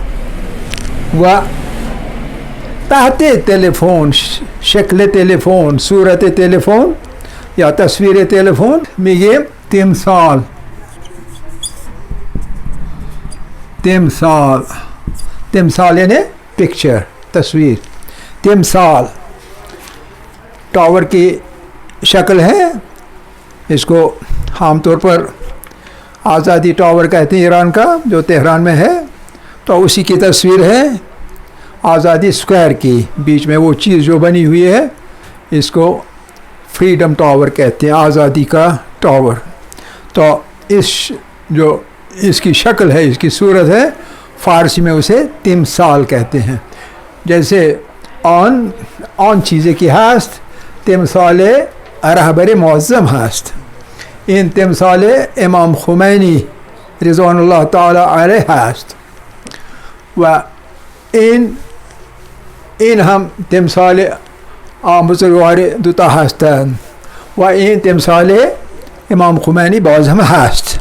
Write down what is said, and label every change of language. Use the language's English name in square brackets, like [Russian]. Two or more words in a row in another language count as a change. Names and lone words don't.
[Persian] و تحت تلفن، شکل تلفن، صورت تلفن یا تصویر تلفن میگیم تمثال، تمثال، تمثال یعنی پکچر، تصویر، تمثال. [Urdu] ٹاور کی شکل ہے، اس کو عام طور پر آزادی ٹاور کہتے ہیں ایران کا، جو تہران میں ہے. تو اسی کی تصویر ہے آزادی اسکوائر کی، بیچ میں وہ چیز جو بنی ہوئی ہے اس کو فریڈم ٹاور کہتے ہیں، آزادی کا ٹاور. تو اس کی شکل ہے، اس کی صورت ہے، فارسی میں اسے تمثال کہتے ہیں. [Persian] جیسے آن چیزی که هست تمثال رهبر معظم هست. این تمثال امام خمینی [Arabic] رضوان الله تعالی علیه [Persian] هست و این هم تمثال بزرگوار دوتا هستند و این تمثال امام خمینی باز هم هست.